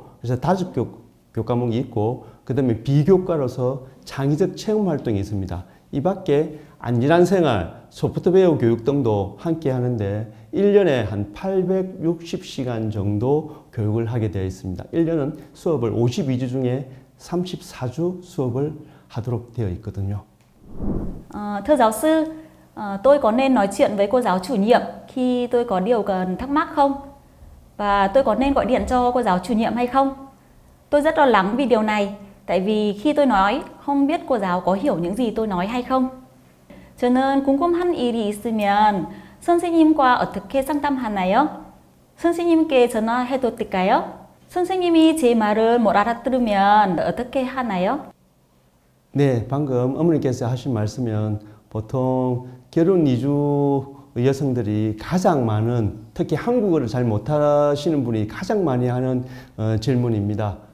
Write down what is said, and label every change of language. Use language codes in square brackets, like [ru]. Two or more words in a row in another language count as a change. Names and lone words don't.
[ko] 그래서 5교과목이 있고 그 다음에 비교과로서 창의적 체험 활동이 있습니다. 이 밖에 안전한 생활, 소프트웨어 교육 등도 함께 하는데 1년에 한 860시간 정도 교육을 하게 되어 있습니다. 1년은 수업을 52주 중에 34주 수업을 하도록 되어 있거든요. [vi] Thưa giáo sư, tôi có nên nói chuyện với cô giáo chủ nhiệm khi tôi có điều cần thắc mắc không? Và tôi có nên gọi điện cho cô giáo chủ nhiệm hay không? Tôi rất lo lắng vì điều này, tại vì khi tôi nói không biết cô giáo có hiểu những gì tôi nói hay không. [ko] 저는 궁금한 일이 있으면 선생님과 어떻게 상담하나요? 선생님께 전화해도 될까요? 선생님이 제 말을 못 알아들으면 어떻게 하나요? 네, 방금 어머니께서 하신 말씀은 보통 결혼 이주 여성들이 가장 많은, 특히 한국어를 잘 못하시는 분이 가장 많이 하는 질문입니다.